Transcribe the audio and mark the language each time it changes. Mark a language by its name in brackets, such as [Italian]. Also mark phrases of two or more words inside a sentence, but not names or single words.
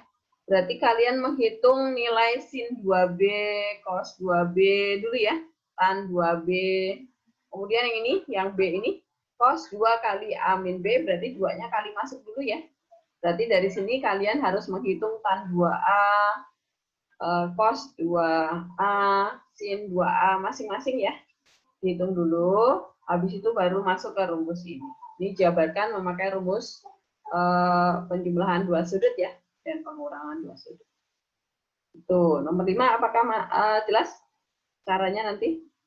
[Indonesian] Berarti kalian menghitung nilai sin 2B, cos 2B dulu ya. tan 2B. Kemudian yang ini, yang B ini, cos 2 kali A min B, berarti 2-nya kali masuk dulu ya. Berarti dari sini kalian harus menghitung tan 2A, cos 2A, sin 2A masing-masing ya. Dihitung dulu, habis itu baru masuk ke rumus ini. Ini jabarkan memakai rumus penjumlahan dua sudut ya, dan pengurangan dua sudut. Itu nomor 5, apakah jelas caranya nanti?